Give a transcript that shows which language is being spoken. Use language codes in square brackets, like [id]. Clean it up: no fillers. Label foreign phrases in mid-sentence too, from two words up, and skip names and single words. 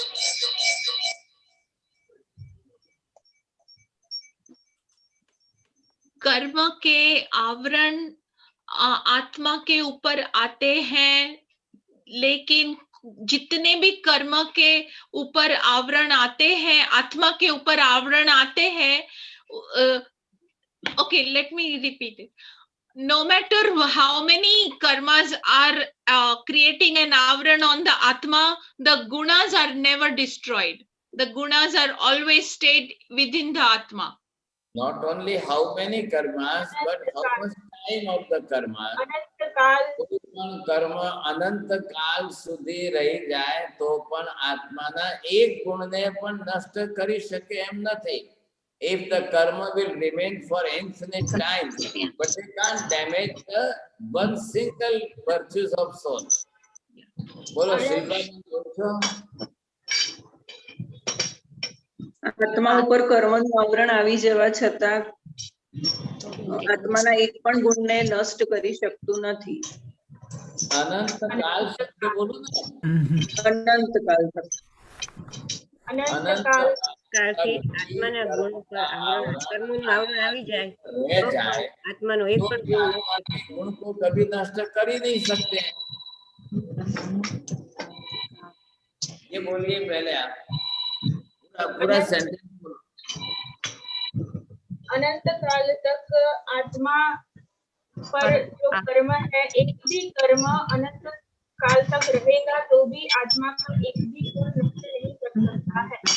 [hi] कर्म के आवरण आत्मा के ऊपर आते हैं, लेकिन जितने भी कर्म के ऊपर आवरण आते हैं, आत्मा के ऊपर आवरण आते हैं, [en] okay, let me repeat it. No matter how many karmas are creating an avran on the atma, the gunas are never destroyed. The gunas are always stayed within the atma. Not only how many karmas, but how much time of the karma. [gu] કર્મ અનંત કાલ સુધી રહી જાય તો પણ આત્માના એક ગુણને પણ નષ્ટ કરી શકે એમ નથી. [en] If the karma will remain for infinite time, but they can't damage the one single virtues of soul. [gu] બોલો શિલ્પા બોલો. આત્મા ઉપર કર્મનું આવરણ આવી જવા છતાં આત્માના એક પણ ગુણને નષ્ટ કરી શકતું નથી. અનંત કાલ શબ્દ બોલો ને. અનંત કાલ તક. અનંત કાળથી આત્માના ગુણ પર આવરણ કર્મનું આવરણ આવી જાય તો આત્માનો એક પણ [hi] गुण को कभी नष्ट कर ही नहीं सकते। ये बोलिए पहले आप, पूरा सेंटेंस बोलो। अनंत काल तक आत्मा पर जो कर्म है, एक भी कर्म अनंत काल तक रहेगा तो भी आत्मा का एक भी गुण नष्ट नहीं कर सकता है।